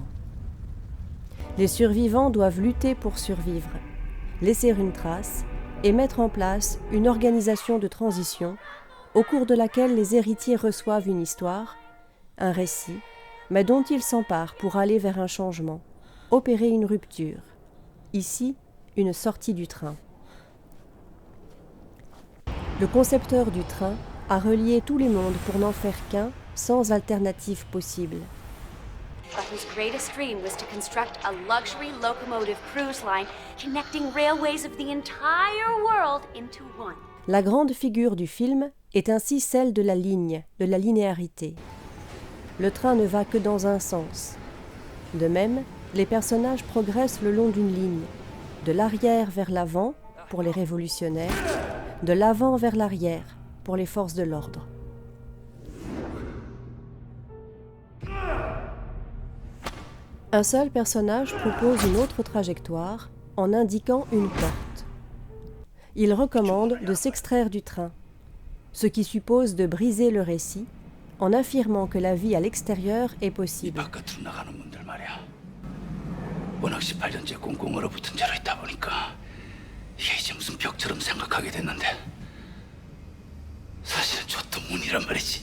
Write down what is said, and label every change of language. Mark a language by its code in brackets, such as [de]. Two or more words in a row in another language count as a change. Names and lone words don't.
[fr] Les survivants doivent lutter pour survivre, laisser une trace et mettre en place une organisation de transition au cours de laquelle les héritiers reçoivent une histoire, un récit, mais dont ils s'emparent pour aller vers un changement, opérer une rupture. Ici, une sortie du train. Le concepteur du train a relié tous les mondes pour n'en faire qu'un, sans alternative possible. [en] But whose greatest dream was to construct a luxury locomotive cruise line connecting railways of the entire world into one. [fr] La grande figure du film est ainsi celle de la ligne, de la linéarité. Le train ne va que dans un sens. De même, les personnages progressent le long d'une ligne, de l'arrière vers l'avant pour les révolutionnaires, de l'avant vers l'arrière pour les forces de l'ordre. Un seul personnage propose une autre trajectoire en indiquant une porte. Il recommande de s'extraire du train, ce qui suppose de briser le récit en affirmant que la vie à l'extérieur est possible. [ko] 워낙 18년째 꽁꽁 얼어붙은 채로 있다 보니까 이게 이제 무슨 벽처럼 생각하게 됐는데 사실은 저도 문이란 말이지.